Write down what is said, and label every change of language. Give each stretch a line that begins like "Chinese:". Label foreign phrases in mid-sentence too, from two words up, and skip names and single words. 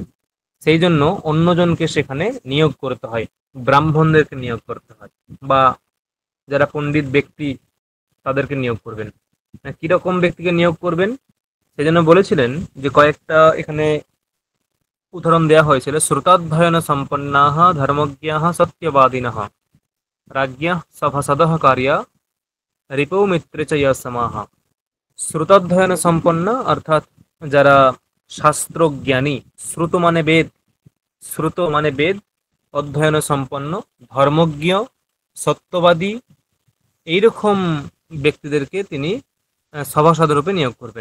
Bangla: সেই জন্য অন্যজনকে সেখানে নিয়োগ করতে হয়, ব্রাহ্মণদেরকে নিয়োগ করতে হয়, বা যারা পণ্ডিত ব্যক্তি তাদেরকে নিয়োগ করবেন। কিরকম ব্যক্তিকে নিয়োগ করবেন সেজন্য বলেছিলেন যে কয়েকটা এখানে উদাহরণ দেওয়া হয়েছিল।
Sanskrit: শ্রুতাধ্যয়ন সম্পন্নাহ ধর্মজ্ঞাহ সত্যবাদিনঃ রাজ্ঞাঃ সভাসদঃ কার্যা রিপৌ মিত্রে চ সমাহ।
Bangla: শ্রুতাধ্যয়ন সম্পন্ন অর্থাৎ যারা শাস্ত্রজ্ঞানী, শ্রুত মানে বেদ, শ্রুত মানে বেদ, অধ্যয়ন সম্পন্ন, ধর্মজ্ঞ, সত্যবাদী, এইরকম ব্যক্তিদেরকে তিনি সভাসদ রূপে নিয়োগ করবেন।